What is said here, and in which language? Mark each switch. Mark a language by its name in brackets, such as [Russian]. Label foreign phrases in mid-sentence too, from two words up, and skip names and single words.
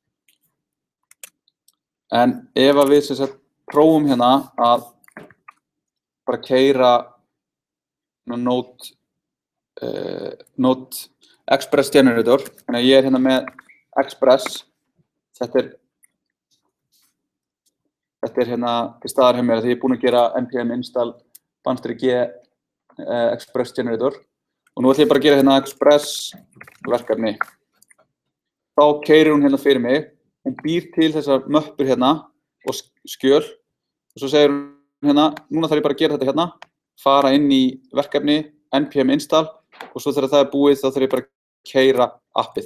[Icelandic] En ef að við prófum hérna að bara keyra Node Express Generator, þannig að ég hérna með Express, þetta hérna til staðar hjá mér því ég búinn að gera npm install --g Express Generator og nú ætlum ég bara að gera hérna Express verkefni. Þá keyrir hún hérna fyrir mig. Hún býr til þessar möppur hérna og skjöl og svo segir hún hérna, núna þarf ég bara að gera þetta hérna fara inn í verkefni, npm install og svo þegar það búið þá þarf ég bara að keyra appið.